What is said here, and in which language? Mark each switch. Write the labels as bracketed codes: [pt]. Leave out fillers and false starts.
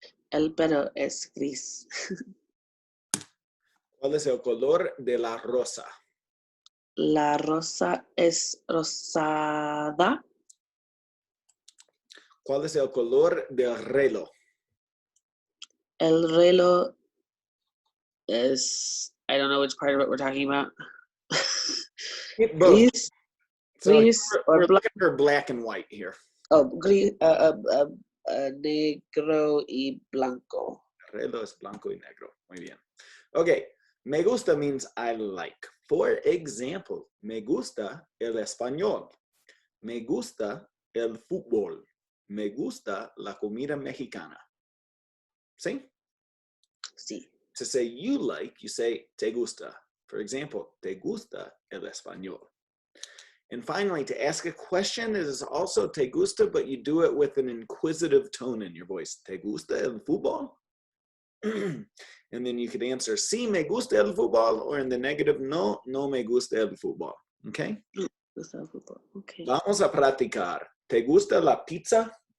[es] El perro es gris. ¿Cuál es el color de la rosa? La rosa es rosada. ¿Cuál es el color del reloj? [en] El reloj is, I don't know which part of it we're talking about. Both. [es] Gris, [en] So [es] gris [en] we're or black. looking for black and white here. [es] Oh, gris, negro y blanco. Reloj es blanco y negro. Muy bien. Okay. Me gusta [en] means I like. For example, [es] me gusta el español. Me gusta el fútbol. Me gusta la comida mexicana. [en] See? [es] Sí. [en] To say you like, you say te gusta. For example, [es] te gusta el español. [en] And finally, to ask a question is also te gusta, but you do it with an inquisitive tone in your voice. [es] Te gusta el fútbol? [en] And then you could answer, [es] sí, me gusta el fútbol, [en] or in the negative, [es] no, no me gusta el fútbol. [en] Okay? Okay. [es] Vamos a practicar. ¿Te gusta la pizza?